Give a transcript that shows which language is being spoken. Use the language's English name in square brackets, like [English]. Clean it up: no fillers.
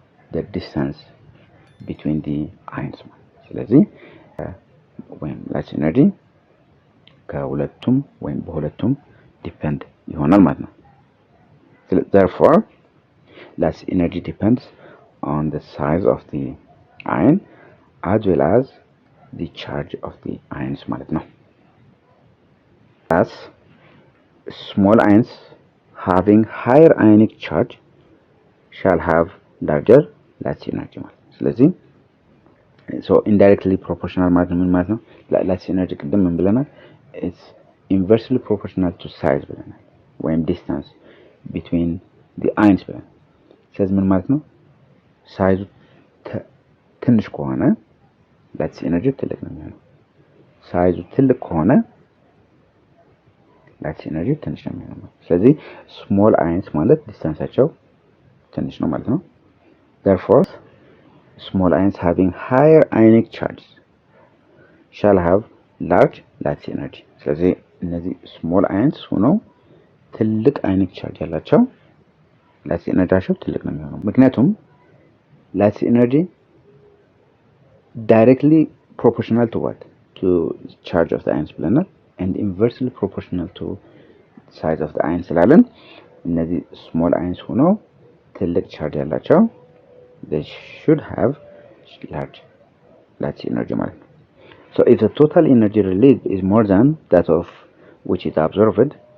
[English] the distance between the ions። [Amharic] ስለዚህ ወይም [English] lattice energy [Amharic] ከሁለቱም ወይም በሁለቱም ዲፔንድ ይሆናል ማለት ነው። [English] therefore lattice energy depends on the size of the ion as well as the charge of the ions [Amharic] ማለት ነው። [English] thus small ions having higher ionic charge shall have larger lattice energy [Amharic] ማለት ነው። ስለዚህ ሶ ኢንዳይሬክትሊ ፕሮፖርሽናል ማለት ምን ማለት ነው? ላቲስ ኤነርጂ ቅድም ምን ብለናል? [English] ኢትስ ኢንቨርስሊ ፕሮፖርሽናል ቱ ሳይዝ [Amharic] ብለናል፣ ወይም [English] ዲስታንስ ቢትዊን ዲ አይንስ [Amharic] ብለናል። ስለዚህ ምን ማለት ነው? ሳይዙ ትንሽ ከሆነ ላቲስ ኤነርጂ ትልቅ ነው የሚሆነው። ሳይዙ ትልቅ ከሆነ ላቲስ ኤነርጂ ትንሽ ነው የሚሆነው። ስለዚህ ስሞል አይንስ ማለት ዲስታንሳቸው ትንሽ ነው ማለት ነው። [English] therefore small ions having higher ionic charges shall have large lattice energy። [Amharic] ስለዚህ እነዚህ small ions ሆነው ትልቅ ionic charge ያላቸው lattice energy ትልቅ ነው የሚሆነው። ምክንያቱም [English] lattice energy directly proportional to what? To charge of the ions [Amharic] ብለናል, [English] and inversely proportional to size of the ions [Amharic] ስላለን እነዚህ small ions ሆነው ትልቅ charge ያላቸው [English] they should have large lattice energy [Amharic] ማለት ነው። [English] So if the total energy released is more than that of which is absorbed,